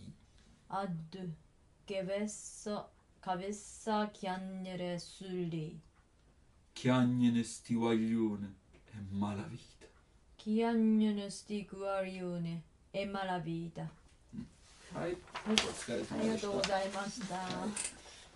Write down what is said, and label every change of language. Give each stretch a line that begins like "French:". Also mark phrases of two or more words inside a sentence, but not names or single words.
Neapolitan: Ad che avessa chiagnere su lì. Chiagnene sti guaglione e malavita. Chiagnano sti guarione e malavita.
Japanese: はい、お疲れ様でした。ありがとうございました。